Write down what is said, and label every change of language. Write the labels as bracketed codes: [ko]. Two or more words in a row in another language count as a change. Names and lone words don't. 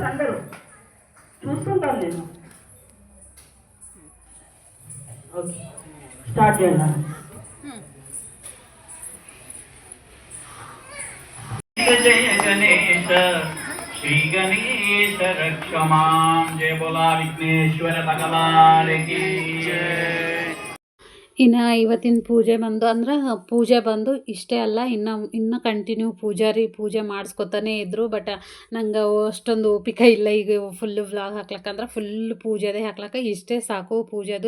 [te] అందరూ చూస్తుంటాను నేను. ఓకే స్టార్ట్ చేద్దాం. [sa] జయ గణేశ శ్రీ గణేశ రక్షమాం. [te] జయ బోలా విఘ్నేశ్వర భగవానికి ಜಯ. [kn] ಇನ್ನು ಇವತ್ತಿನ ಪೂಜೆ ಬಂದು ಅಂದ್ರೆ ಪೂಜೆ ಬಂದು ಇಷ್ಟೇ ಅಲ್ಲ, ಇನ್ನು ಕಂಟಿನ್ಯೂ ಪೂಜೆ ಮಾಡಿಸ್ಕೊತಾನೆ ಇದ್ದರು. ಬಟ್ ನಂಗೆ ಅಷ್ಟೊಂದು ಓಪಿಕೆ ಇಲ್ಲ ಈಗ ಫುಲ್ಲು ವ್ಲಾಗ್ ಹಾಕ್ಲಕ್ಕಂದ್ರೆ ಫುಲ್ ಪೂಜೆದೇ ಹಾಕ್ಲಕ್ಕ ಇಷ್ಟೇ ಸಾಕು ಪೂಜೆದು.